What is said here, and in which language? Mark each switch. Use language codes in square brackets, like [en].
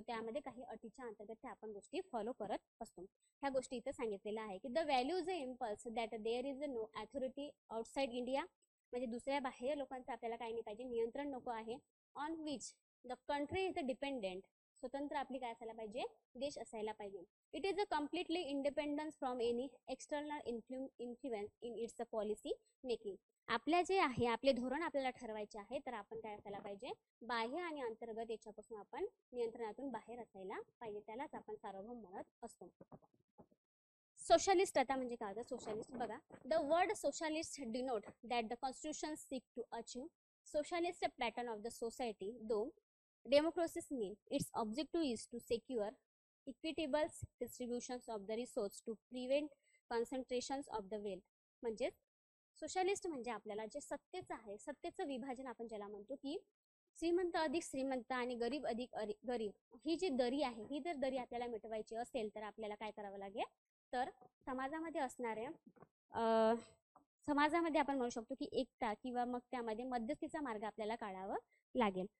[mr] त्यामध्ये काही अटीच्या अंतर्गत त्या आपण गोष्टी फॉलो करत असतो. ह्या गोष्टी इथं सांगितलेल्या आहे की [en] the value is a impulse that there is a no authority outside India, [mr] म्हणजे दुसऱ्या बाह्य लोकांचं आपल्याला काही नाही पाहिजे, नियंत्रण नको आहे. [en] on which the country is the dependent, [mr] स्वतंत्र आपली काय असायला पाहिजे, देश असायला पाहिजे. [en] It is a completely independence from any external influence in its policy making. [mr] आपल्या जे आहे आपले धोरण आपल्याला ठरवायचे आहे तर आपण काय असायला पाहिजे, बाह्य आणि अंतर्गत याच्यापासून आपण नियंत्रणातून बाहेर असायला पाहिजे, त्यालाच आपण सार्वभौम म्हणत असतो. सोशलिस्ट आता म्हणजे काय होतं, सोशलिस्ट बघा, [en] The word socialist denote that the constitution seek to achieve socialist pattern of the society, though democracies mean its objective is to secure equitable distributions of the resource to prevent concentrations of the wealth. [mr] म्हणजे socialist म्हणजे आपल्याला जे सत्तेचं आहे, सत्तेचं विभाजन आपण ज्याला म्हणतो, की श्रीमंत अधिक श्रीमंत आणि गरीब अधिक गरीब, ही जी दरी आहे, ही जर दरी आपल्याला मिटवायची असेल तर आपल्याला काय करावं लागेल, तर समाजामध्ये असणाऱ्या समाजामध्ये आपण म्हणू शकतो की एकता किंवा मग त्यामध्ये मध्यस्थीचा मार्ग आपल्याला काढावा लागेल.